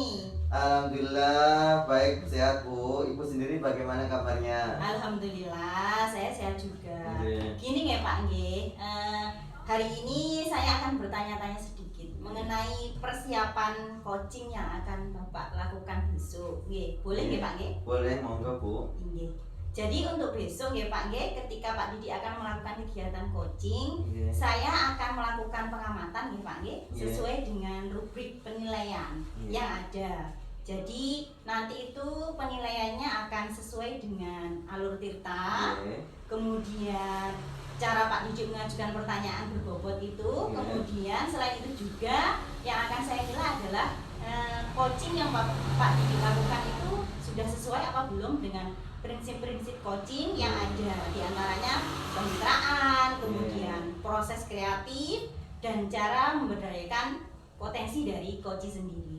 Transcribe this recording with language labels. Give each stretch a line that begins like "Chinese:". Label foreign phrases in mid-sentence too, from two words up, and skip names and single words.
Indonesian: Alhamdulillah baik, sehat Bu. Ibu sendiri bagaimana kabarnya? Alhamdulillah, saya sehat juga. Oke. Gini ya Pak Nggih, hari ini saya akan bertanya-tanya sedikit mengenai persiapan coaching yang akan Bapak lakukan besok. Nggih, boleh nggih Pak Nggih? Boleh, monggo Bu. Nggih. Jadi untuk besok ya Pak Nggih, ketika Pak Didi akan melakukan kegiatan coaching, saya akan melakukan pengamatan ya Pak Nggih, sesuai dengan rubrik penilaian yang ada. Jadi nanti itu penilaiannya akan sesuai dengan alur tirta, kemudian cara Pak Didi mengajukan pertanyaan berbobot itu, kemudian selain itu juga yang akan saya nilai adalah coaching yang Pak Didi lakukan itu sudah sesuai apa belum dengan prinsip-prinsip coaching yang ada, diantaranya kemitraan, kemudian proses kreatif dan cara memberdayakan potensi dari coaching sendiri.